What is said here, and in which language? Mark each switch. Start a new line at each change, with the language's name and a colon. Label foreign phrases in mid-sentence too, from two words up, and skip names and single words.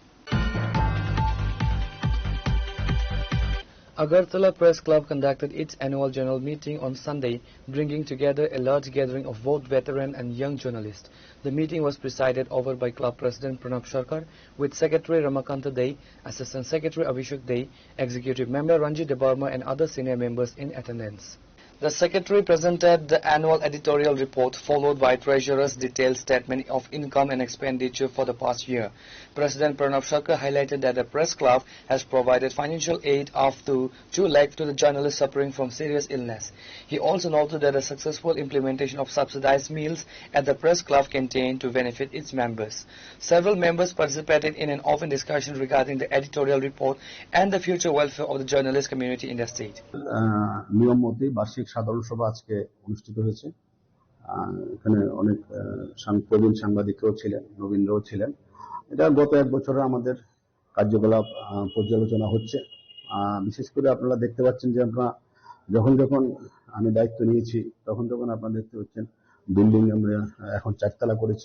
English: Agartala Press Club conducted its annual general meeting on Sunday, bringing together a large gathering of both veteran and young journalists. The meeting was presided over by Club President Pranab Sarkar, with Secretary Ramakanta Dey, Assistant Secretary Abhishek Dey, Executive Member Ranjit Debarma and other senior members in attendance. The Secretary presented the annual editorial report, followed by Treasurer's detailed statement of income and expenditure for the past year. President Pranab Sarkar highlighted that the Press Club has provided financial aid up to 2 lakh to the journalists suffering from serious illness. He also noted that the successful implementation of subsidized meals at the Press Club canteen to benefit its members. Several members participated in an open discussion regarding the editorial report and the future welfare of the journalist community in the state.
Bangla: সাধারণ সভা আজকে অনুষ্ঠিত হয়েছে। এখানে অনেক প্রবীণ সাংবাদিকরাও ছিলেন, নবীনরাও ছিলেন। এটা গত এক বছরে আমাদের কার্যকলাপ পর্যালোচনা হচ্ছে। বিশেষ করে আপনারা দেখতে পাচ্ছেন যে আমরা যখন আমি দায়িত্ব নিয়েছি তখন আপনারা দেখতে পাচ্ছেন বিল্ডিং আমরা এখন 4 তলা করেছি।